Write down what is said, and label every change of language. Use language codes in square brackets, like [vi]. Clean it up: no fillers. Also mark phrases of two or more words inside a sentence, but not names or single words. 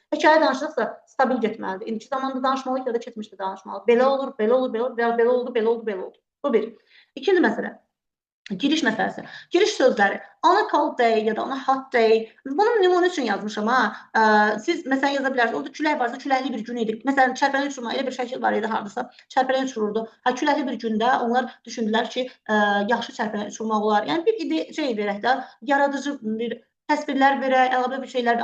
[az] Hekayə danışırıqsa stabil getməlidir. İndiki zamanda danışmalıyıq ya da keçmişdə danışmalıyıq. Belə olur, belə olur, belə olur, belə oldu, belə oldu, belə oldu. Bu bir. İkinci məsələ. Giriş məsələsi. Giriş sözləri. [en] On a cold day [az] ya da [en] on a hot day. [az] Bunu nümunə üçün yazmışam ha. Siz məsələn yaza bilərsiniz. Orada külək varsa küləkli bir gün idi. Məsələn çərpənli uçurma elə bir şəkil var idi hardasa. Çərpənli uçururdu. Ha küləkli bir gündə onlar düşündülər ki, yaxşı çərpənli uçurmaq olar. Yəni bir ide verək də, yaradıcı bir təsvirlər verək, əlavə bir şeylər.